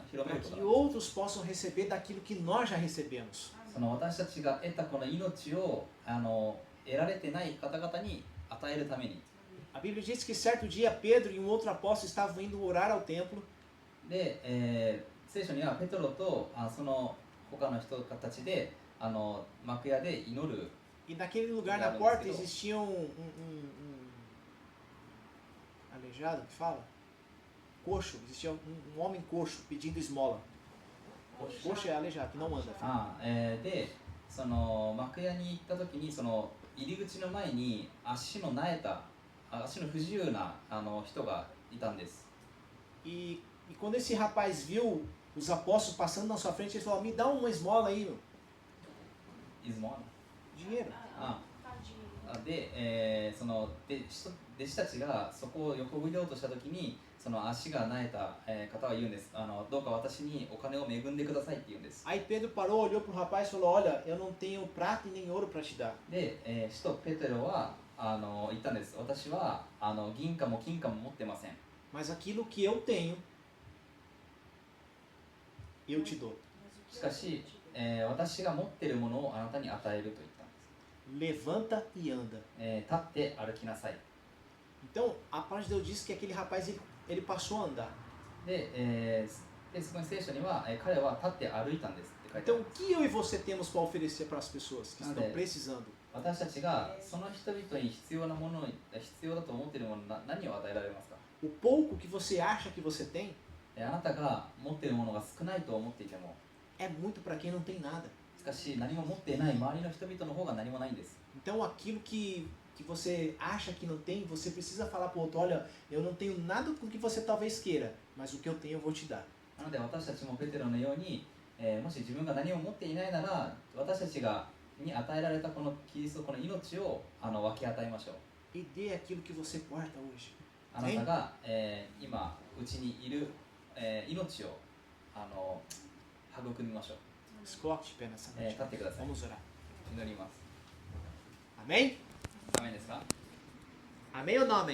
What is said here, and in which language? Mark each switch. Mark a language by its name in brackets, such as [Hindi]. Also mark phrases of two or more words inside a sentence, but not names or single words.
[Portuguese] Para [Japanese] んで [Portuguese] que [Japanese] す。 [Portuguese] outros possam receber daquilo que nós já recebemos. [Japanese] その私たちが得たこの命を得られてない方々に与えるために。 [Portuguese] A Bíblia diz que certo dia Pedro e um outro apóstolo estavam indo orar ao templo [Japanese] で、聖書にはペトロとその他の人たちで幕屋で祈る。 [Portuguese] e naquele lugar na Obrigado, porta Senhor. existia aleijado, que fala? Coxo, existia um homem coxo pedindo esmola. Coxo é aleijado, que não anda. [Japanese] でその幕屋に行った時にその入り口の前に足の不自由な人がいたんです。 [Portuguese] E quando esse rapaz viu os apóstolos passando na sua frente, ele falou: me dá uma esmola aí, meu. [Japanese] いつも [Portuguese] Dinheiro. [Japanese] で、その弟子たちがそこを横切ろうとした時にその足がなえた、方は言うんです。どうか私にお金を恵んでくださいって言うんです。 [Portuguese] Aí Pedro parou, olhou para o rapaz e falou: olha, eu não tenho prata e nem ouro para te dar. [Japanese] で、使徒ペテロは言ったんです。私は銀貨も金貨も持ってません。 [Portuguese] Mas aquilo que eu tenho, eu te dou. [Japanese] しかし、私が持っているものをあなたに与えると言ったんです。 [Portuguese] Levanta e anda. [Japanese] 立って歩きなさい。 [Portuguese] Então, a palavra de Deus diz que aquele rapaz ele passou a andar. [Japanese] で、そこに聖書には、彼は立って歩いたんですって書いてあ [Portuguese] Então, [Japanese] る [Portuguese] o que eu e você temos para oferecer para as pessoas que estão precisando? [Japanese] 私たちがその人々に必要なもの、必要だと思っているもの、何を与えられますか？ [Portuguese] O pouco que você acha que você tem [Japanese] あなたが持っているものが少ないと思っていても、 [Portuguese] é muito para quem não tem nada. [Japanese] しかし何も持っていない周りの人々の方が何もないんです。 [Portuguese] Então, aquilo que você acha que não tem, você precisa falar para o outro: olha, eu não tenho nada com que você talvez queira, mas o que eu tenho eu vou te dar. [Japanese] なので私たちもペテロのように、もし自分が何も持っていないなら、私たちに与えられたこのキリスト、この命を分け与えましょう。 [Portuguese] E dê aquilo que você porta hoje. [Japanese] あなたが、今うちにいる、命を育みましょう。 [Portuguese] Se coloque de pé nessa [Japanese] 立 [Portuguese] noite. [Japanese] ってください。 [Portuguese] Vamos orar. [Japanese] 祈ります。 [Portuguese] Amém? [Japanese] ダメですか？ [Portuguese] Amém ou não amém?